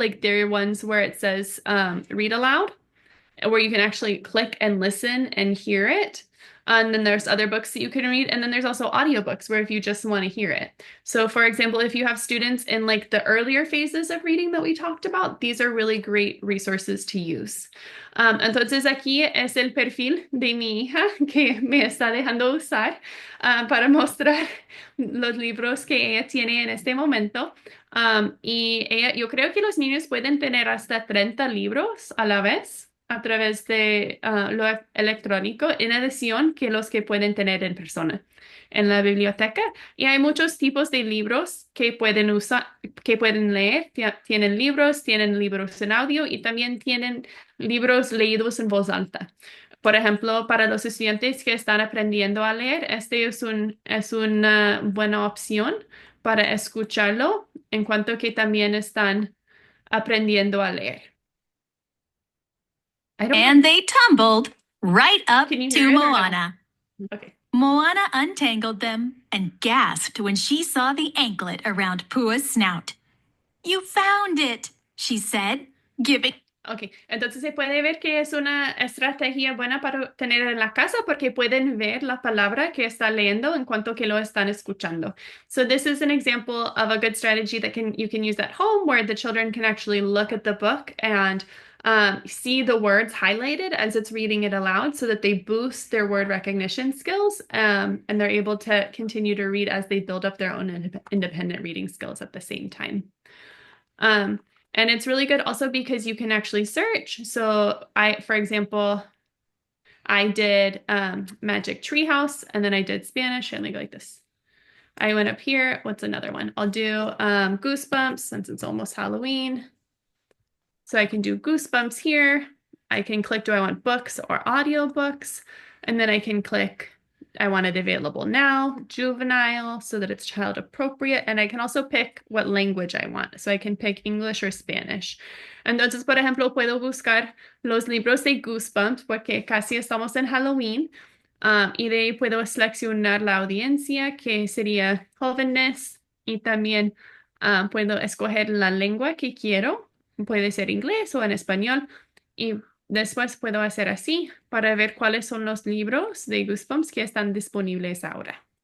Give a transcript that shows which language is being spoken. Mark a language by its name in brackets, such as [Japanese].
[English] Like there are ones where it says read aloud, where you can actually click and listen and hear it. And then there's other books that you can read. And then there's also audiobooks where if you just want to hear it. So for example, if you have students in like the earlier phases of reading that we talked about, these are really great resources to use. [Spanish] Entonces aquí es el perfil de mi hija que me está dejando usar para mostrar los libros que ella tiene en este momento. Y ella, yo creo que los niños pueden tener hasta 30 libros a la vez a través de lo electrónico, en adición que los que pueden tener en persona en la biblioteca. Y hay muchos tipos de libros que pueden usar, que pueden leer. Tienen libros en audio y también tienen libros leídos en voz alta. Por ejemplo, para los estudiantes que están aprendiendo a leer, este es una buena opción para escucharlo, en cuanto que también están aprendiendo a leer. [English] And they tumbled right up Can you hear it or no? Moana. Okay. Moana untangled them and gasped when she saw the anklet around Pua's snout. You found it, she said, giving. [Spanish] Ok, entonces se puede ver que es una estrategia buena para tener en la casa porque pueden ver la palabra que está leyendo en cuanto que lo están escuchando. [English] So this is an example of a good strategy that you can use at home where the children can actually look at the book and see the words highlighted as it's reading it aloud so that they boost their word recognition skills and they're able to continue to read as they build up their own independent reading skills at the same time. And it's really good also because you can actually search. So for example, I did Magic Treehouse and then I did Spanish and I go like this. I went up here. What's another one? I'll do Goosebumps since it's almost Halloween. So I can do Goosebumps here. I can click, do I want books or audiobooks? And then I can click, I want it available now, juvenile, so that it's child appropriate. And I can also pick what language I want. So I can pick English or Spanish. [Spanish] Entonces, por ejemplo, puedo buscar los libros de Goosebumps porque casi estamos en Halloween. Y de ahí puedo seleccionar la audiencia, que sería jóvenes. Y también puedo escoger la lengua que quiero. Puede ser inglés o en español. Y después puedo hacer así para ver cuáles son los libros de Goosebumps que están disponibles ahora.